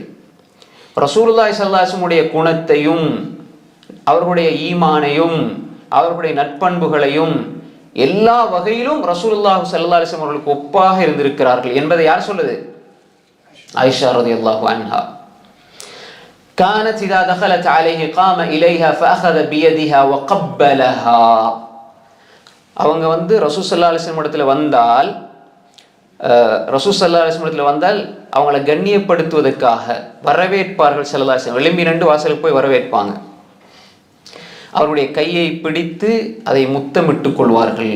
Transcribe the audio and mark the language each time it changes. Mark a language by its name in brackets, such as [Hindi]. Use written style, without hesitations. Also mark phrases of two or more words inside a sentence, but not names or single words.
[Arabic] رسول الله صلى الله عليه وسلم [Tamil] குணத்தையும் அவர்களுடைய ஈமானையும் அவர்களுடைய நற்பண்புகளையும் எல்லா வகையிலும் [Arabic] رسول الله صلى الله عليه وسلم [Tamil] அவர்களுக்கு ஒப்பாக இருந்திருக்கிறார்கள் என்பதை யார் சொல்லுது? [Arabic] عائشة رضي الله عنها. كانت إذا دخلت عليه قام إليها فأخذ بيدها وقبلها. [Tamil] அவங்க ரசூல் [Arabic] صلى الله عليه وسلم [Tamil] இடத்துல வந்தால் ரசூல் [Arabic] صلى الله عليه وسلم [Tamil] இடத்துல வந்தால் அவங்களை கண்ணியப்படுத்துவதற்காக வரவேற்பார்கள். [Arabic] صلى الله عليه وسلم [Tamil] எழும்பி நின்று வாசலுக்கு போய் வரவேற்பாங்க. அவருடைய கையை பிடித்து அதை முத்தமிட்டுக் கொள்வார்கள்.